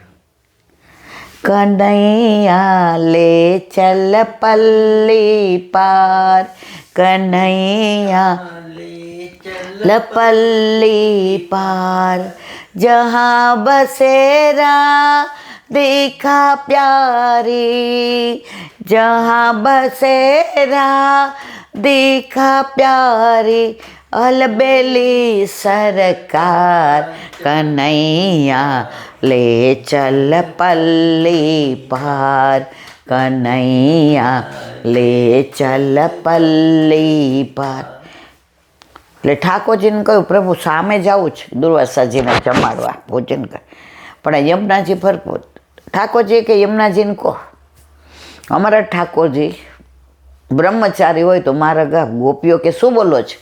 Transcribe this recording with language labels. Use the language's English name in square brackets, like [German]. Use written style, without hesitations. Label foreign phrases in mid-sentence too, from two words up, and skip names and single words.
[Hindi] कन्हैया ले चल पल्ली पार, कन्हैया ले पल्ली पार, जहाँ बसेरा देखा प्यारी, जहाँ बसेरा देखा प्यारी, अलबेली सरकार, कन्हैया ले चल पल्ली पार, कन्हैया ले चल पल्ली पार. [Gujarati] એટલે ઠાકોરજીને કહ્યું પ્રભુ સામે જવું છે દુર્વાસાજીને જમાડવા ભોજન કર, પણ યમુનાજી ભરપૂર. ઠાકોરજી કે યમુનાજીને કહો અમારા ઠાકોરજી બ્રહ્મચારી હોય તો મારા ગોપીઓ કે શું બોલો છે?